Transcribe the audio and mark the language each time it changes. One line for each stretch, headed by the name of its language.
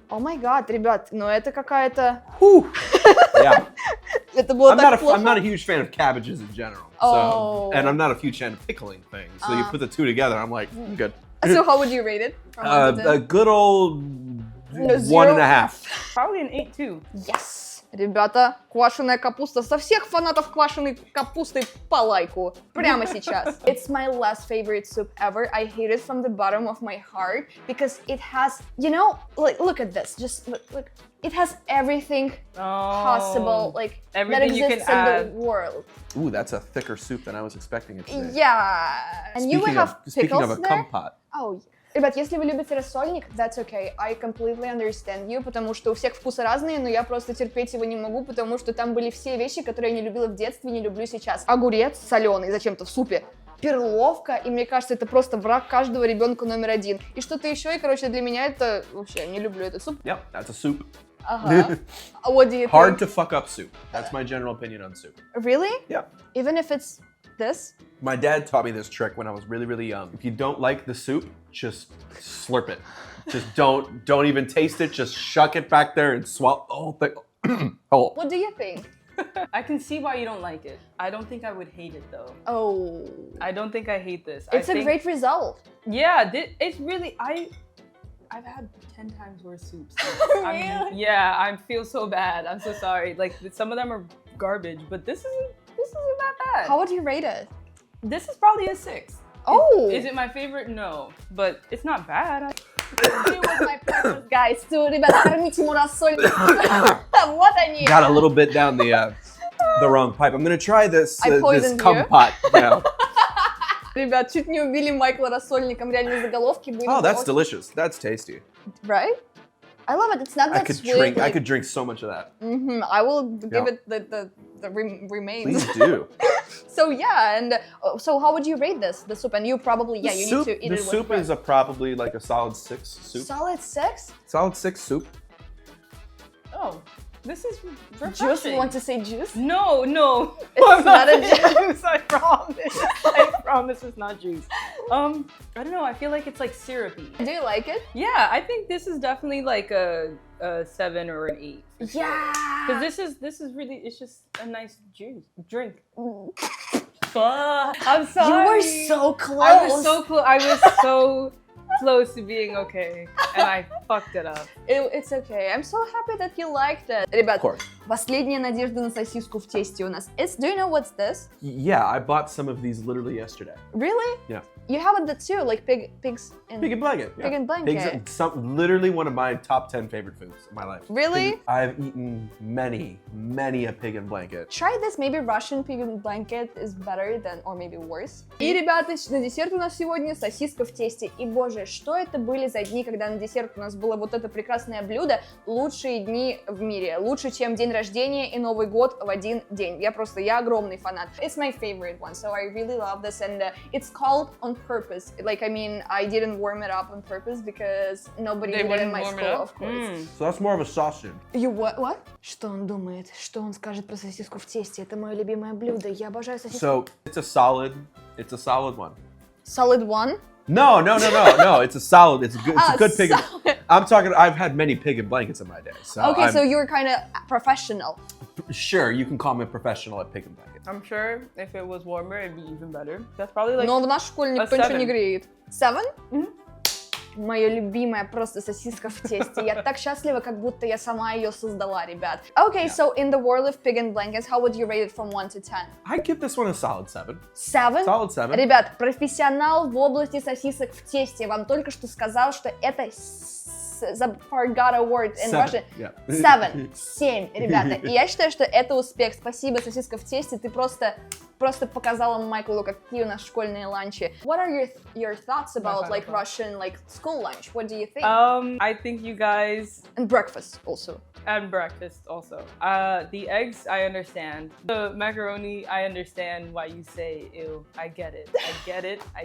English: Oh my god,
Russian: ребят, ну это какая-то...
English: Yeah.
Russian: Это было так плохо.
English: I'm not a huge fan of cabbages in general. Oh. So, and I'm not a huge fan of pickling things. So you put the two together, I'm like, I'm good. So how would you rate it? From 1 to 10? A good old No, 1.5. Probably an 8 too. Yes!
Russian: Ребята, квашеная капуста. Со всех фанатов квашеной капусты по лайку. Прямо сейчас.
English: It's my last favorite soup ever. I hate it from the bottom of my heart because it has, you know, like look at this. Just look. It has everything possible, like everything that exists in the world. Ooh, that's a thicker soup than I was expecting it to be. Yeah. And you will have Speaking pickles of a there. kumpat. Oh.
Russian: Ребят, если вы любите рассольник,
English: that's okay. I completely understand you,
Russian: потому что у всех вкусы разные, но я просто терпеть его не могу, потому что там были все вещи, которые я не любила в детстве, не люблю сейчас. Огурец соленый зачем-то в супе. Перловка, и мне кажется, это просто враг каждого ребенка номер 1. И что-то еще, и, короче, для меня это вообще, не люблю этот суп.
English: Yep, that's a soup. What do you think? Hard to fuck up soup. That's my general opinion on soup. Really? Yeah. Even if it's this? My dad taught me this trick when I was really, really young. If you don't like the soup, just slurp it. Just don't even taste it. Just shuck it back there and swallow the whole thing. Oh. What do you think? I can see why you don't like it. I don't think I would hate it though. Oh. I don't think I hate this. It's a great result. Yeah, it's really, I've had 10 times worse soups. Really? Yeah, I feel so bad. I'm so sorry. Like some of them are garbage, but this isn't that bad. How would you rate it? This is probably a 6. Oh. Is it my favorite? No, but it's not bad. It was my purpose, guys.
Russian: Ребята, кормите ему рассольник. Вот они.
English: Got a little bit down the wrong pipe. I'm gonna try this this poisoned you. kumpat now.
Russian: Ребят, чуть не убили Майкла рассольником, реально заголовки были.
English: Oh, that's delicious. That's tasty. Right? I love it. It's not that sweet. I like... could drink so much of that. I will give it the remains. Please do. So yeah, and so how would you rate this, the soup? And you probably, yeah, you need to eat it with The soup bread. is probably like a solid 6 soup. Solid 6? Solid 6 soup. Oh, this is refreshing. Juice? You want to say juice? No. It's not a juice. I promise. I promise it's not juice. I don't know. I feel like it's like syrupy. Do you like it? Yeah, I think this is definitely like a 7 or an 8. Yeah. Because this is really, it's just a nice drink. I'm sorry. You were so close. I was so close. I was so close to being okay, and I fucked it up. It's okay. I'm so happy that you liked it.
Russian: Ребят,
English: Of course.
Russian: последняя надежда на сосиску в тесте у нас.
English: Do you know what's this? Yeah, I bought some of these literally yesterday. Really? Yeah. You have it too, like pigs and... Pig and blanket. Yeah. Pig and blanket. Pigs, literally one of my top 10 favorite foods in my life. Really? I've eaten many a pig and blanket. Try this, maybe Russian pig and blanket is better than, or maybe worse.
Russian: И, ребята, на десерт у нас сегодня сосиска в тесте. И, боже, что это были за дни, когда на десерт у нас было вот это прекрасное блюдо? Лучшие дни в мире. Лучше, чем день рождения и Новый год в один день. Я огромный фанат.
English: It's my favorite one, so I really love this. And it's called on purpose. Like, I mean, I didn't warm it up on purpose because nobody did it in my school, of course. So that's more of a sausage. You what?
Russian: Что он думает? Что он скажет про сосиску в тесте? Это мое любимое блюдо. Я обожаю сосиску.
English: So it's a solid one. Solid one? No. It's a solid. It's a good pig. Solid. I'm talking. I've had many pig and blankets in my day. So Okay, so you're kind of professional. Sure, you can call me a professional at pig and blanket. I'm sure if it was warmer, it'd be even better. That's probably like.
Russian: Но в нашей школе никто
English: a
Russian: ничего не
English: seven.
Russian: греет.
English: Seven?
Russian: Моя любимая просто сосиска в тесте. Я так счастлива, как будто я сама ее создала, ребят.
English: Okay, so in the world of pig and blankets, how would you rate it from 1 to 10? I'd give this one a solid 7. 7? Solid 7.
Russian: Ребят, профессионал в области сосисок в тесте вам только что сказал, что это
English: forgot a word in Russian.
Russian: 7, ребята. И я считаю, что это успех. Спасибо, сосиска в тесте. Ты просто показала Майклу, какие у нас школьные ланчи.
English: What are your thoughts about like Russian like school lunch? What do you think? I think you guys. And breakfast also. And breakfast also. The eggs, I understand. The macaroni, I understand why you say ew. I get it.